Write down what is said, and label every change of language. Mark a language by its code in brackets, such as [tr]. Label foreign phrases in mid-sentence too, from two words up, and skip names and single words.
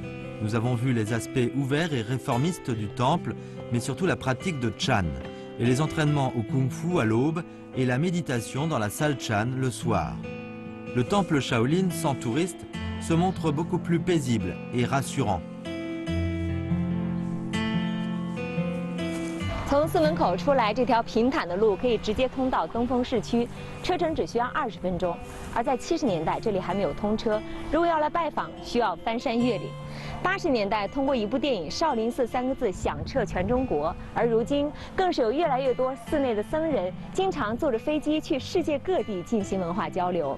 [fr] Nous avons vu les aspects ouverts et réformistes du temple, mais surtout la pratique de Chan, et les entraînements au kung-fu à l'aube et la méditation dans la salle Chan le soir. Le temple Shaolin, sans touristes, se montre beaucoup plus paisible et rassurant. [zh] 从寺门口出来，这条平坦的路可以直接通到东风市区，车程只需要20分钟。而在70年代，这里还没有通车，如果要来拜访，需要翻山越岭。80年代，通过一部电影“少林寺”3个字响彻全中国，而如今更是有越来越多寺内的僧人经常坐着飞机去世界各地进行文化交流。